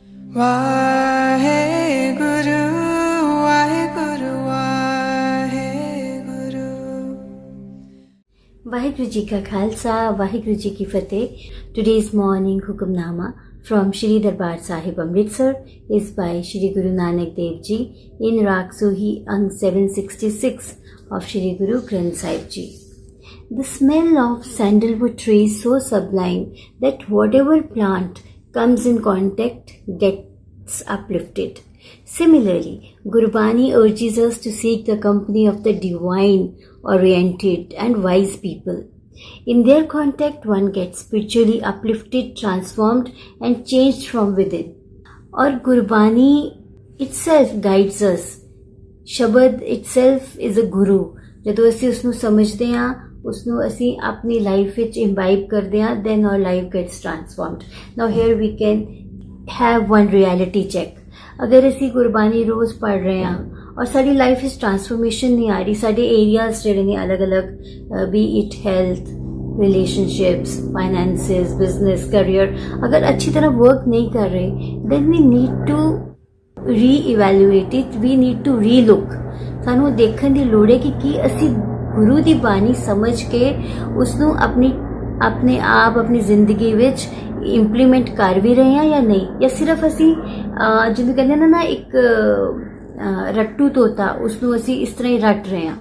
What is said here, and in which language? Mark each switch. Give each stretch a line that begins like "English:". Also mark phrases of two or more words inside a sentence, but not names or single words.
Punjabi: ਵਾਹਿਗੁਰੂ ਵਾਹਿਗੁਰੂ ਵਾਹਿਗੁਰੂ। ਵਾਹਿਗੁਰੂ ਜੀ ਕਾ ਖਾਲਸਾ ਵਾਹਿਗੁਰੂ ਜੀ ਕੀ ਫਤਿਹ।
English: Today's morning hukamnama from Shri Darbar Sahib Amritsar is by Shri Guru Nanak Dev Ji in Raag Sohi Ang 766 of Shri Guru Granth Sahib Ji. The smell of sandalwood tree is so sublime that whatever plant comes in contact gets uplifted. Similarly, Gurbani urges us to seek the company of the divine-oriented and wise people. In their contact, one gets spiritually uplifted, transformed and changed from within. Or Gurbani itself guides us. Shabad itself is a guru.
Punjabi: ਜਦੋਂ ਅਸੀਂ ਉਸਨੂੰ ਸਮਝਦੇ ਹਾਂ, ਉਸਨੂੰ ਅਸੀਂ ਆਪਣੀ ਲਾਈਫ ਵਿੱਚ imbibe ਕਰਦੇ ਹਾਂ,
English: then our life gets transformed. Now here we can have one reality check.
Punjabi: ਅਗਰ ਅਸੀਂ ਗੁਰਬਾਣੀ ਰੋਜ਼ ਪੜ੍ਹ ਰਹੇ ਹਾਂ ਔਰ ਸਾਡੀ ਲਾਈਫ ਵਿੱਚ ਟਰਾਂਸਫੋਰਮੇਸ਼ਨ ਨਹੀਂ ਆ ਰਹੀ, ਸਾਡੇ ਏਰੀਆਜ਼ ਜਿਹੜੇ ਨੇ ਅਲੱਗ-ਅਲੱਗ,
English: be it health, relationships, finances, business, career,
Punjabi: ਅਗਰ ਅੱਛੀ ਤਰ੍ਹਾਂ ਵਰਕ ਨਹੀਂ ਕਰ ਰਹੇ,
English: then we need to re-evaluate it, we need to re-look.
Punjabi: ਸਾਨੂੰ ਦੇਖਣ ਦੀ ਲੋੜ ਹੈ ਕਿ ਕੀ ਅਸੀਂ ਗੁਰੂ ਦੀ ਬਾਣੀ ਸਮਝ ਕੇ ਉਸਨੂੰ ਆਪਣੇ ਆਪ ਆਪਣੀ ਜ਼ਿੰਦਗੀ ਵਿੱਚ ਇੰਪਲੀਮੈਂਟ ਕਰ ਵੀ ਰਹੇ ਹਾਂ ਜਾਂ ਨਹੀਂ, ਜਾਂ ਸਿਰਫ ਅਸੀਂ ਜਿਹਨੂੰ ਕਹਿੰਦੇ ਨਾ ਇੱਕ ਰੱਟੂ ਤੋਤਾ, ਉਸਨੂੰ ਅਸੀਂ ਇਸ ਤਰ੍ਹਾਂ ਹੀ ਰੱਟ ਰਹੇ ਹਾਂ।